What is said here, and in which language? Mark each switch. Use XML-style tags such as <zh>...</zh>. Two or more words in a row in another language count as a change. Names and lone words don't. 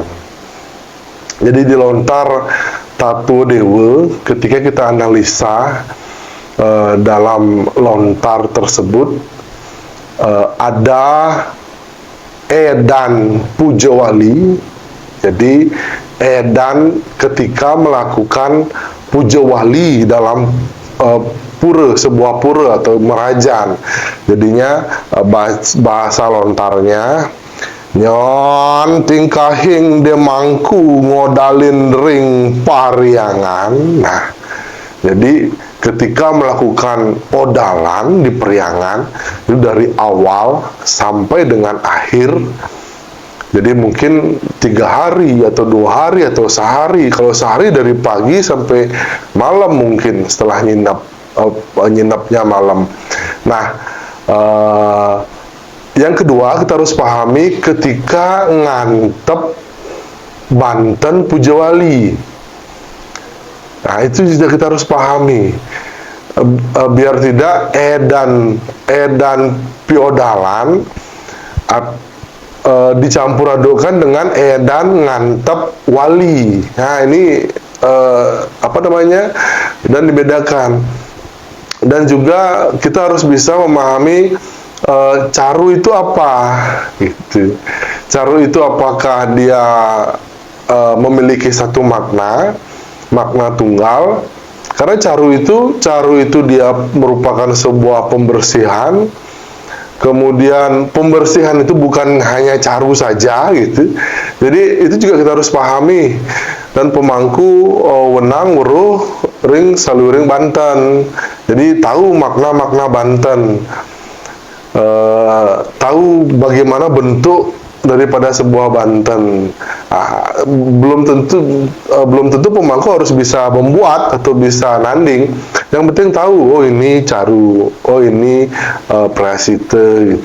<id>Jadi di lontar tato dewa, ketika kita analisa dalam lontar tersebut ada edan pujawali. Jadi edan ketika melakukan pujawali dalam pura, sebuah pura atau merajan. Jadinya bahasa lontarnya,</id> <ban>nyon tingkahing demangku ngodalin ring pariangan.</ban> <id>Nah, jadi ketika melakukan odalan di periangan itu dari awal sampai dengan akhir. Jadi mungkin 3 hari atau 2 hari atau sehari. Kalau sehari dari pagi sampai malam mungkin setelah nginapnya malam. Nah, yang kedua kita harus pahami ketika ngantep Banten Pujawali. Nah, itu juga kita harus pahami. Biar tidak edan piodalan dicampur adukkan dengan edan ngantep wali. Nah, ini apa namanya? Dan dibedakan. Dan juga kita harus bisa memahami caru itu apa gitu. Caru itu apakah dia memiliki satu makna tunggal? Karena caru itu dia merupakan sebuah pembersihan. Kemudian pembersihan itu bukan hanya caru saja gitu. Jadi itu juga kita harus pahami.</id> <ban>Dan pemangku wenang weruh ring saluring Banten.</ban> <id>Jadi tahu makna Banten. Tahu bagaimana bentuk daripada sebuah Banten. Belum tentu pemangku harus bisa membuat atau bisa nanding. Yang penting tahu, oh ini caru, oh ini prasite gitu.</id>